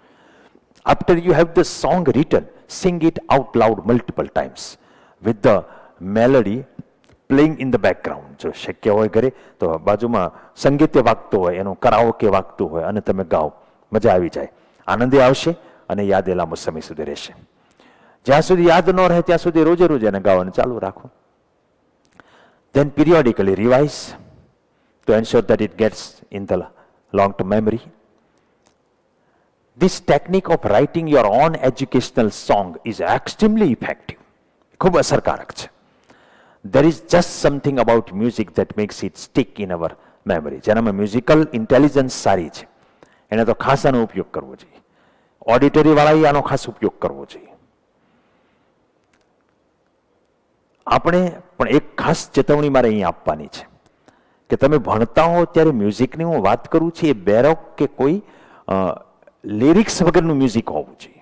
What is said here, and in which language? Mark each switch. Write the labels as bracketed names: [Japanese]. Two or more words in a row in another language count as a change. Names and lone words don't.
[English] After you have the song written, sing it out loud multiple times with the melody playing in the background. [Gujarati] જો શક્ય હોય ઘરે તો બાજુમાં સંગીતે વાગતો હોય, એનું કરાઓકે વાગતું હોય અને તમે ગાઓ, મજા આવી જાય, આનંદે આવશે અને યાદ એ લાંબો સમય સુધી રહેશે. જ્યાં સુધી યાદ ન રહે ત્યાં સુધી રોજે રોજ એને ગાવાનું ચાલુ રાખો. [English] Then periodically revise to ensure that it gets in the long-term memory. This technique of writing your own educational song is extremely effective. [Gujarati] ખૂબ અસરકારક છે. [English] There is just something about music that makes it stick in our memory. [Gujarati] જેનામાં [English] musical intelligence [Gujarati] સારી છે, એને તો ખાસ આનો ઉપયોગ કરવો જોઈએ. ઓડિટરી વાળાએ આનો ખાસ ઉપયોગ કરવો જોઈએ. આપણે પણ એક ખાસ ચેતવણી મારે અહીં આપવાની છે કે તમે ભણતા હો ત્યારે મ્યુઝિકની હું વાત કરું છું, એ બેરોક કે કોઈ લિરિક્સ વગરનું મ્યુઝિક હોવું જોઈએ.